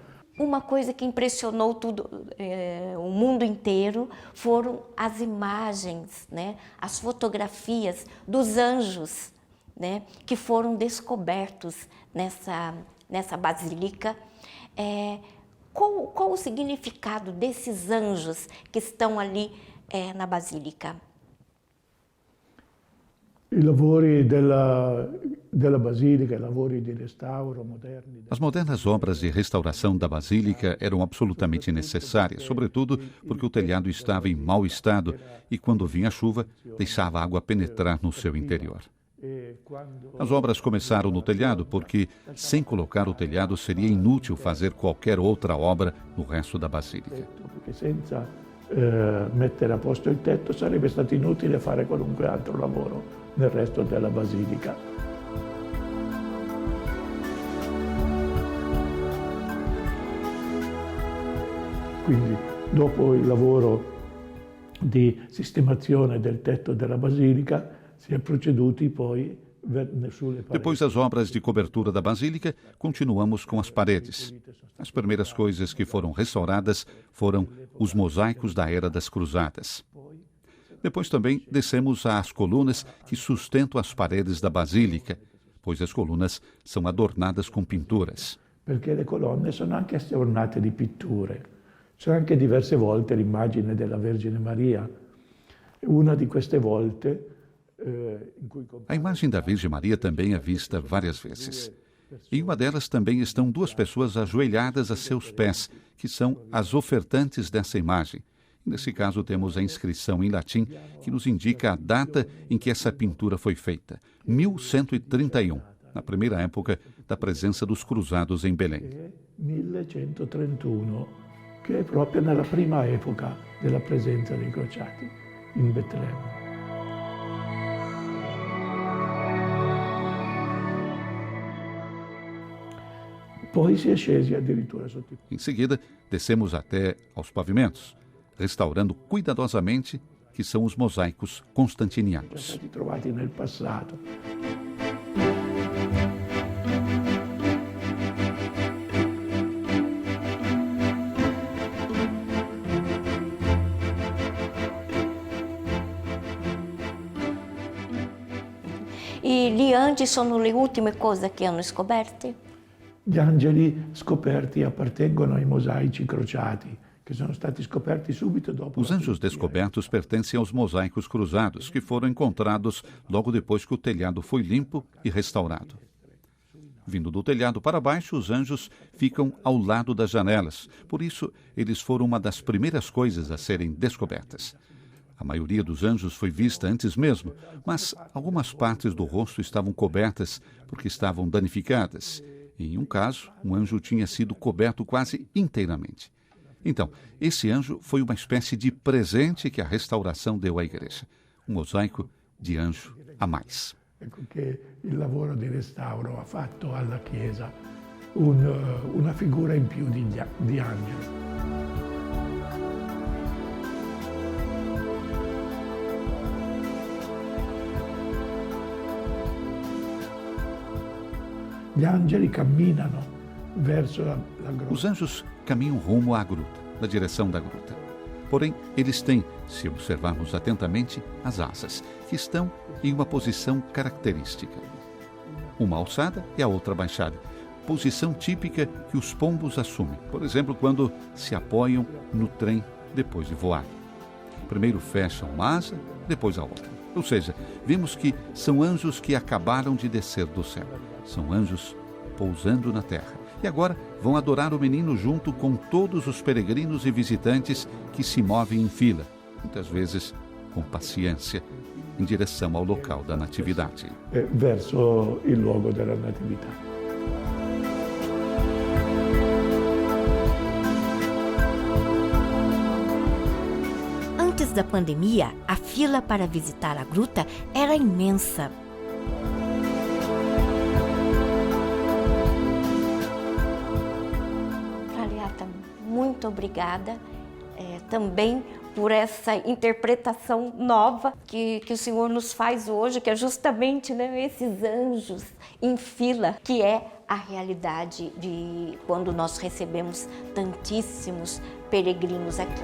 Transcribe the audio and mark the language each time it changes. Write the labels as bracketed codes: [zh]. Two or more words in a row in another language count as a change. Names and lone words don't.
[pt] Uma coisa que impressionou o mundo inteiro foram as imagens, né, as fotografias dos anjos, né, que foram descobertos nessa basílica. Qual o significado desses anjos que estão ali na basílica? [it] I lavori della basilica, i lavori di restauro moderni. [pt] As modernas obras de restauração da basílica eram absolutamente necessárias, sobretudo porque o telhado estava em mau estado e, quando vinha a chuva, deixava a água penetrar no seu interior. As obras começaram no telhado porque, sem colocar o telhado, seria inútil fazer qualquer outra obra no resto da basílica. [it] Perché senza mettere a posto il tetto sarebbe stato inutile fare qualunque altro lavoro nel resto della basilica. Quindi, dopo il lavoro di sistemazione del tetto della basilica, si è proceduti poi sulle pareti. [pt] Depois das obras de cobertura da basílica, continuamos com as paredes. As primeiras coisas que foram restauradas foram os mosaicos da Era das Cruzadas. Depois também descemos às colunas que sustentam as paredes da basílica, pois as colunas são adornadas com pinturas. [it] Perché le colonne sono anche ornate di pitture. C'è anche diverse volte l'immagine della Vergine Maria. Una di queste volte [pt] A imagem da Virgem Maria também é vista várias vezes. Em uma delas também estão duas pessoas ajoelhadas a seus pés, que são as ofertantes dessa imagem. Nesse caso, temos a inscrição em latim que nos indica a data em que essa pintura foi feita, 1131, na primeira época da presença dos cruzados em Belém. [it] 1131, che è proprio nella prima epoca della presenza dei crociati in Betlemme. Poi si è scesi addirittura sotto i... [pt] Em seguida, descemos até aos pavimentos, restaurando cuidadosamente que são os mosaicos constantinianos. [it] stati trovati nel passato. E gli angeli sono le ultime cose che hanno scoperto? Gli angeli scoperti appartengono ai mosaici crociati, che sono stati scoperti subito dopo. [pt] Os anjos descobertos pertencem aos mosaicos cruzados, que foram encontrados logo depois que o telhado foi limpo e restaurado. Vindo do telhado para baixo, os anjos ficam ao lado das janelas. Por isso, eles foram uma das primeiras coisas a serem descobertas. A maioria dos anjos foi vista antes mesmo, mas algumas partes do rosto estavam cobertas porque estavam danificadas. E, em um caso, um anjo tinha sido coberto quase inteiramente. Então, esse anjo foi uma espécie de presente que a restauração deu à igreja. Um mosaico de anjo a mais. [it] Ecco che il lavoro di restauro ha fatto alla Chiesa una figura in più di angelo. Gli angeli camminano verso la grotta. [pt] Os anjos caminham rumo à gruta, na direção da gruta. Porém, eles têm, se observarmos atentamente, as asas, que estão em uma posição característica. Uma alçada e a outra baixada. Posição típica que os pombos assumem, por exemplo, quando se apoiam no trem depois de voar. Primeiro fecham uma asa, depois a outra. Ou seja, vemos que são anjos que acabaram de descer do céu. São anjos pousando na terra. E agora vão adorar o menino junto com todos os peregrinos e visitantes que se movem em fila, muitas vezes com paciência, em direção ao local da natividade. [it] Verso il luogo della natività. [pt] Antes da pandemia, a fila para visitar a gruta era imensa. Muito obrigada também por essa interpretação nova que o Senhor nos faz hoje, que é justamente, né, esses anjos em fila, que é a realidade de quando nós recebemos tantíssimos peregrinos aqui.